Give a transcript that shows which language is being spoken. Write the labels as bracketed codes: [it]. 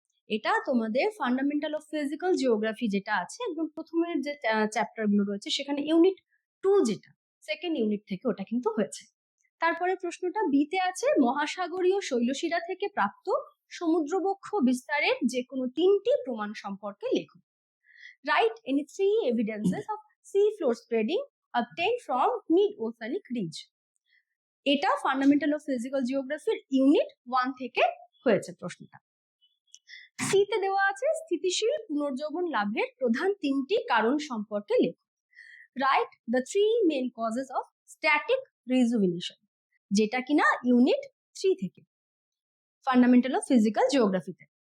[bn] এটা তোমাদের fundamental of physical geography যেটা আছে একদম প্রথমের যে চ্যাপ্টার গুলো রয়েছে সেখানে ইউনিট 2 যেটা সেকেন্ড ইউনিট থেকে ওটা কিন্তু হয়েছে। তারপরে প্রশ্নটা বিতে আছে মহাসাগরীয় শৈলশিরা থেকে প্রাপ্ত সমুদ্রবক্ষ বিস্তারের যে কোনো 3টি প্রমাণ সম্পর্কে লেখো। [en] Write any 3 evidences of sea floor spreading obtained from mid-oceanic ridge. [bn] এটা ফান্ডামেন্টাল অফ ফিজিক্যাল জিওগ্রাফির ইউনিট 1 থেকে হয়েছে প্রশ্নটা। সিতে দেওয়া আছে স্থিতিশীল পুনর্জীবন লাভের প্রধান 3টি কারণ সম্পর্কে লেখো। [en] write the 3 main causes of static rejuvenation, [bn] যেটা কিনা ইউনিট 3 থেকে [en] Fundamental of physical জিওগ্রাফিতে।